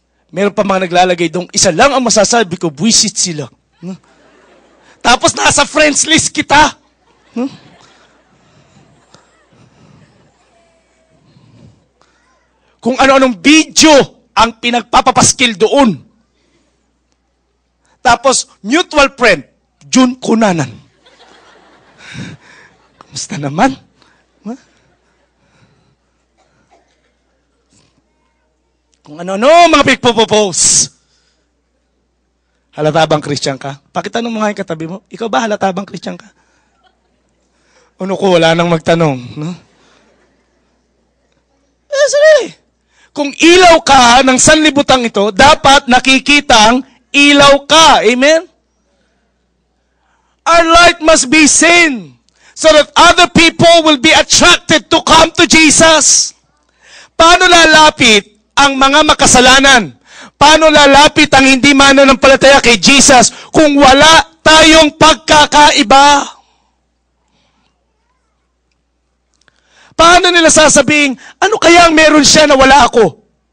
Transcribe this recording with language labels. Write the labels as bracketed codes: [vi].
[tl] Meron pa mga naglalagay doon, isa lang ang masasabi ko, buwisit sila. Tapos nasa friends list kita. Kung ano-anong video ang pinagpapapaskil doon. Tapos, mutual friend, June Kunanan. Kamusta naman? Kung ano-ano mga pinagpapapost. Halata bang Christian ka? Pakitanong mo nga yung katabi mo, ikaw ba halata bang Christian ka? Ano ko, wala nang magtanong. No? Sorry. Kung ilaw ka ng sanlibutang ito, dapat nakikitang ilaw ka. Amen? [en] Our light must be seen so that other people will be attracted to come to Jesus. [tl] Paano lalapit ang mga makasalanan? Paano lalapit ang hindi mananampalataya kay Jesus kung wala tayong pagkakaiba? Paano nila sasabihin, ano kaya ang meron siya na wala ako?